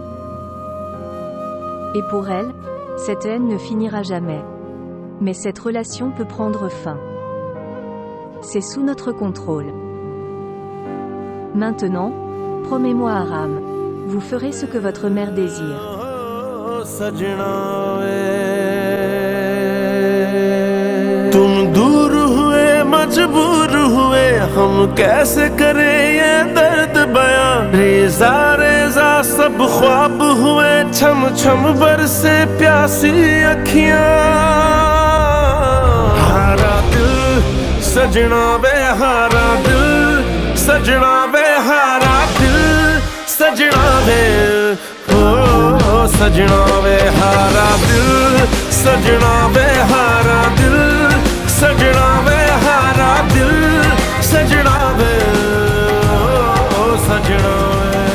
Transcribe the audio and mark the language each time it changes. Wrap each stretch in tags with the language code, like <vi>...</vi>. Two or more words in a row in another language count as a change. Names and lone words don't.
<fr>Et pour elle, cette haine ne finira jamais. Mais cette relation peut prendre fin. C'est sous notre contrôle. Maintenant, promets-moi Aram. Vous ferez ce que votre mère désire.</fr> <hi>तुम दूर हुए मजबूर हुए हम कैसे करें ये दर्द बयां रेजा रेजा सब ख्वाब हुए छम छम बरसे प्यासी अखियां हारा दिल सजना वे हारा दिल सजना वे हारा दिल सजना वे ओ सजना वे हारा दिल सजना वे हारा दिल सजना वे हारा दिल सजना वे ओ सजना वे</hi>